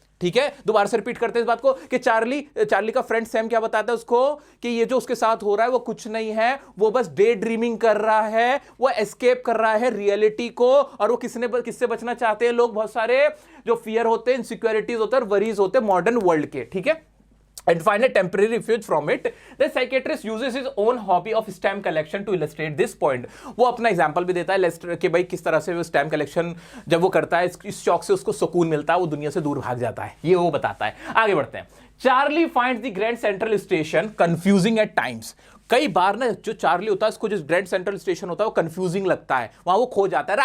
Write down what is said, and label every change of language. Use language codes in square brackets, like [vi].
[hi] ठीक है, दोबारा से रिपीट करते हैं इस बात को कि चार्ली का फ्रेंड सैम क्या बताता है उसको कि ये जो उसके साथ हो रहा है वो कुछ नहीं है, वो बस डे ड्रीमिंग कर रहा है, वो एस्केप कर रहा है रियलिटी को। और वो किससे बचना चाहते हैं लोग, बहुत सारे जो फियर होते हैं, इनसिक्योरिटीज होते हैं, वरीज होते हैं मॉडर्न वर्ल्ड के। ठीक है, [en] and find a temporary refuge from it. The psychiatrist uses his own hobby of stamp collection to illustrate this point. [hi] वो अपना एग्जांपल भी देता है कि भाई किस तरह से वो स्टैम्प कलेक्शन जब वो करता है, इस शौक से उसको सुकून मिलता है, वो दुनिया से दूर भाग जाता है, ये वो बताता है। आगे बढ़ते हैं। [en] Charlie finds the Grand Central station confusing at times. [hi] कई बार ना जो चार्ली होता है, उसको जो ग्रैंड सेंट्रल स्टेशन होता है वो कंफ्यूजिंग लगता है, वहां वो खो जाता है।